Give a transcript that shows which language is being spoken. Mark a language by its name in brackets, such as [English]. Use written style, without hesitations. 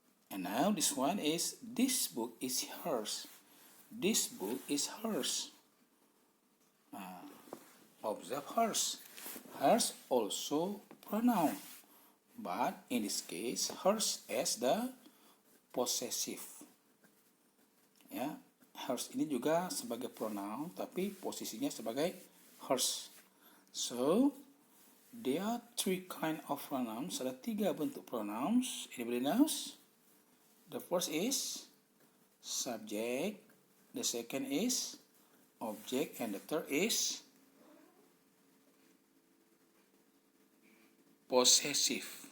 [English] And now this one is, this book is hers. This book is hers. Observe hers. Hers also pronoun. But in this case, hers as the possessive. Ya, [Indonesian] Hers ini juga sebagai pronoun, tapi posisinya sebagai hers. [English] So, there are three kind of pronouns. [Indonesian] Ada 3 bentuk pronouns. [English] Anybody knows? The first is subject, the second is object, and the third is possessive.